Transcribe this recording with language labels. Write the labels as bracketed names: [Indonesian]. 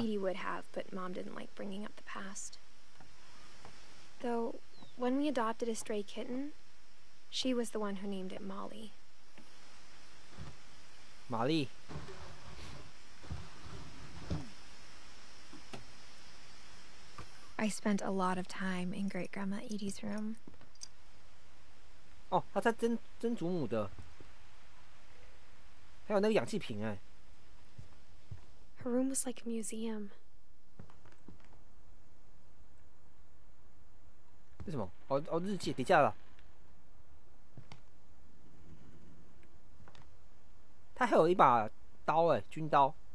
[English] Edie would have, but Mom didn't like bringing up the past. Though, when we adopted a stray kitten, she was the one who named it Molly. [Chinese] 玛丽。 [English] I spent a lot of time in Great Grandma Edie's room. [Chinese] 哦，他在蒸祖母的，还有那个氧气瓶哎。 [English] Her room was like a museum. [Chinese] 是什么？哦，日记底下了。他还有一把刀哎，军刀。